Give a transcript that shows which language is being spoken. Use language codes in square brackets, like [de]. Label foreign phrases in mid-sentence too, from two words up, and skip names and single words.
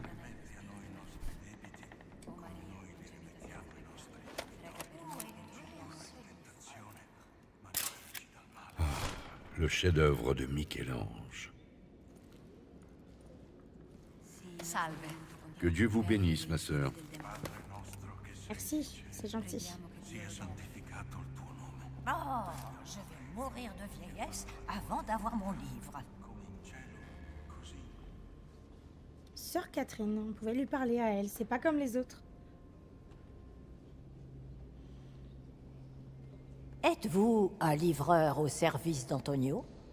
[fr] Le chef-d'œuvre de Michel-Ange. [it] Salve. [fr] Que Dieu vous bénisse, ma sœur. Merci, c'est gentil. [it] Sia santificato il tuo nome. [fr] Oh, je vais mourir de vieillesse avant d'avoir mon livre. Sœur Catherine, on pouvait lui parler à elle. C'est pas comme les autres. Êtes-vous un livreur au service d'Antonio?